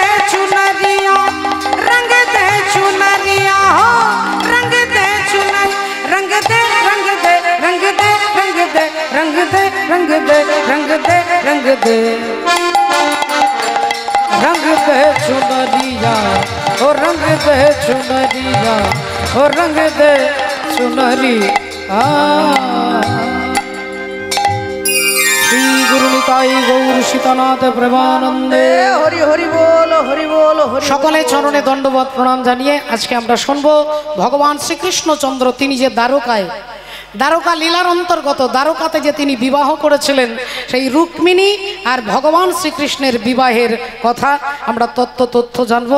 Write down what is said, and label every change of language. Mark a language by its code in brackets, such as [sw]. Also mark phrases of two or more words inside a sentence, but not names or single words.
[hi] चुनरिया रंग दे चुनरिया हो रंग दे चुनर रंग दे रंग दे रंग दे रंग दे रंग दे रंग दे रंग दे रंग दे रंग दे चुनरिया ओ रंग दे चुनरिया ओ रंग दे चुनरिया। [bn] শ্রী গুরু নিতাই গৌর সীতানাথ প্রেমানন্দে হরি হরি বোল হরি বোল হরি। সকলে চরণে দণ্ডবত প্রণাম জানিয়ে আজকে আমরা শুনবো ভগবান শ্রীকৃষ্ণচন্দ্র তিনি যে দ্বারকায় দ্বারকা লীলার অন্তর্গত দ্বারকাতে যে তিনি বিবাহ করেছিলেন সেই রুক্মিণী আর ভগবান শ্রীকৃষ্ণের বিবাহের কথা আমরা তথ্য জানবো।